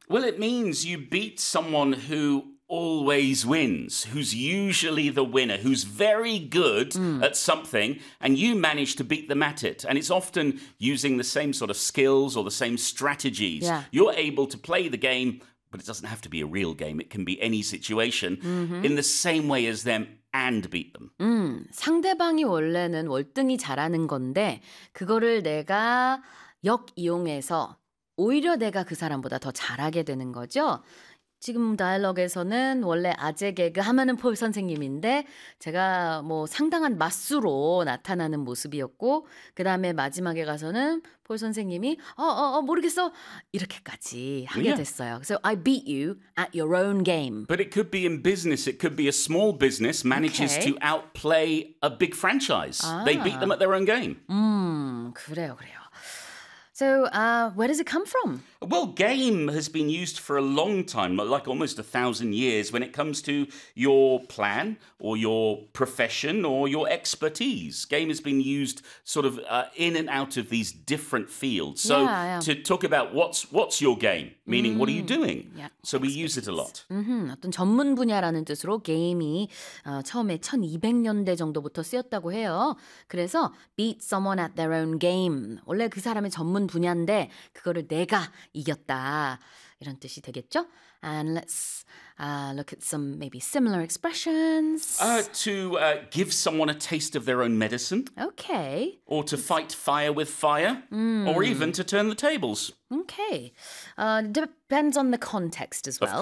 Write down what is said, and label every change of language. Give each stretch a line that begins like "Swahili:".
English: Well, it means you beat someone who always wins, who's usually the winner, who's very good at something, and you manage to beat them at it. And it's often using the same sort of skills or the same strategies. Yeah. You're able to play the game, but it doesn't have to be a real game. It can be any situation, in the same way as them and beat them.
Korean: 상대방이 원래는 월등히 잘하는 건데 그거를 내가 역이용해서 오히려 내가 그 사람보다 더 잘하게 되는 거죠. 지금 다이얼로그에서는 원래 아재 개그 하면은 폴 선생님인데 제가 뭐 상당한 맛수로 나타나는 모습이었고 그 다음에 마지막에 가서는 폴 선생님이 모르겠어 이렇게까지 하게
English: yeah.
Korean: 됐어요.
English: So I beat you at your own game. But it could be in business. It could be a small business manages okay. to outplay a big franchise.
Korean: 아.
English: They beat them at their own game.
Korean: 그래요.
English: So, where does it come from? Well, game has been used for a long time, like almost 1,000 years, when it comes to your plan or your profession or your expertise. Game has been used sort of in and out of these different fields. So, to talk about what's your game, meaning what are you doing? Yeah. So, we use it a lot.
Korean: 어떤 전문 분야라는 뜻으로 game이 처음에 1200년대 정도부터 쓰였다고 해요. 그래서
English: beat someone at their own game.
Korean: 원래 그 사람의 전문 분야인데 그거를 내가 이겼다 이런 뜻이 되겠죠?
English: And let's look at some maybe similar expressions. To give someone a taste of their own medicine. Okay. Or to fight fire with fire. Or even to turn the tables. Okay. Depends on the context as well.